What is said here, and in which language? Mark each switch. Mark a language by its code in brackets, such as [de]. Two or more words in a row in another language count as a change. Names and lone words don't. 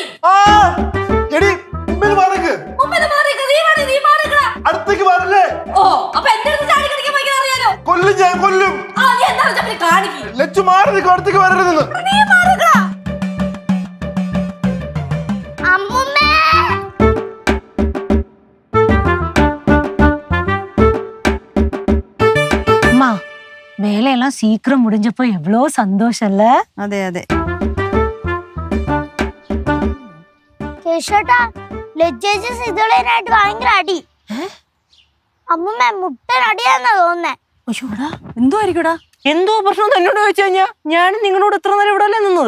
[ml] എടി മുമ്പിൽ മാറിക്ക്. അടുത്തേക്ക് മാറല്ലേ? ഓ അപ്പൊ എന്റെ അടുത്ത് ചാടി കളിക്കാൻ ഭയങ്കര അറിയാലോ. കൊല്ലും ഞാൻ കൊല്ലും. നീ എന്താ വെച്ചാ കാണിക്ക്. ലച്ചു മാറി നിൽക്കും, അടുത്തേക്ക് വരരുതെന്ന്. നീ മാറിക്കടാ. അമ്മുമ്മേ [ta] அம்மா வேலையெல்லாம் சீக்கிரம் முடிஞ்சப்போ எவ்வளோ சந்தோஷம் இல்ல? [ml] അതെ അതെ. കേശോട്ടാ, ലജ്ജേച്ചി സിതളേനായിട്ട് ഭയങ്കര അടി. അമ്മുമ്മ മുട്ടൻ അടിയാന്നാ തോന്നുന്നേ. അയ്യോടാ, എന്തോ ആയിരിക്കൂടാ? എന്തോ പ്രശ്നം എന്നോട് ചോദിച്ചു കഴിഞ്ഞാ ഞാൻ നിങ്ങളോട് ഇത്ര നേരം ഇവിടെ അല്ലേ നിന്നത്?